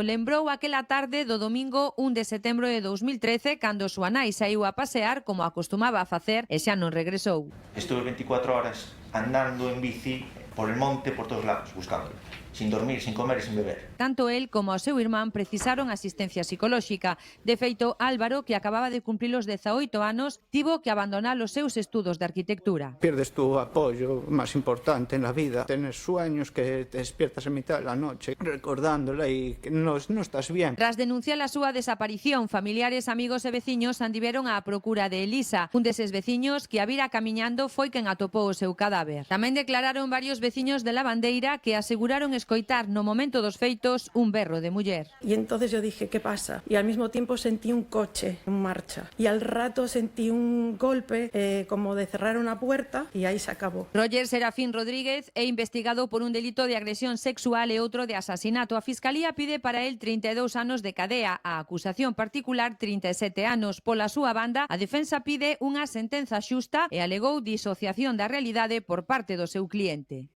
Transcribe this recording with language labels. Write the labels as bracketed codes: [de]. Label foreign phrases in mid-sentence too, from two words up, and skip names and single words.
[gl] Lembrou aquela tarde do domingo 1 de setembro de 2013, cando súa nai saíu a pasear, como acostumaba a facer, e xa non regresou. [es] Estuve 24 horas andando en bici por el monte, por todos lados, buscándolo. Sin dormir, sin comer e sin beber. [gl] Tanto el como o seu irmán precisaron asistencia psicolóxica. De feito, Álvaro, que acababa de cumprir os 18 anos, tivo que abandonar os seus estudos de arquitectura. [es] Pierdes tu apoyo más importante en la vida. Tienes sueños que te despiertas en mitad de la noche recordándola y que no estás bien. [gl] Tras denunciar a súa desaparición, familiares, amigos e veciños andiveron á procura de Elisa. Un deses veciños que a vira camiñando foi quen atopou o seu cadáver. Tamén declararon varios veciños de Lavandeira que aseguraron escoitar no momento dos feitos un berro de muller. [es] Y entonces yo dije, ¿qué pasa? Y al mismo tiempo sentí un coche en marcha. Y al rato sentí un golpe como de cerrar una puerta y ahí se acabó. [gl] Roger Serafín Rodríguez é investigado por un delito de agresión sexual e outro de asasinato. A Fiscalía pide para el 32 anos de cadea. A acusación particular 37 anos. Pola súa banda, a defensa pide unha sentenza xusta e alegou disociación da realidade por parte do seu cliente.